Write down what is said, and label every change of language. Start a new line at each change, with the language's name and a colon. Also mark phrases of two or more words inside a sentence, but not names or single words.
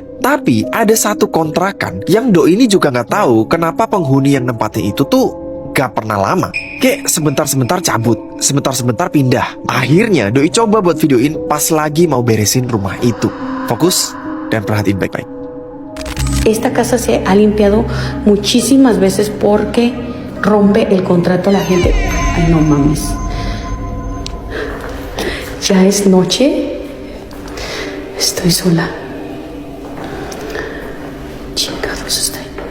Indonesian: Tapi ada satu kontrakan yang Doi ini juga nggak tahu kenapa penghuni yang nempatin itu tuh gak pernah lama. Kayak sebentar-sebentar cabut, sebentar-sebentar pindah. Akhirnya Doi coba buat videoin pas lagi mau beresin rumah itu. Fokus dan perhatiin baik-baik.
Spanish: Esta casa se ha limpiado muchísimas veces porque rompe el contrato a la gente. Ay, no mames. Ya es noche. Estoy sola. Chingados estoy.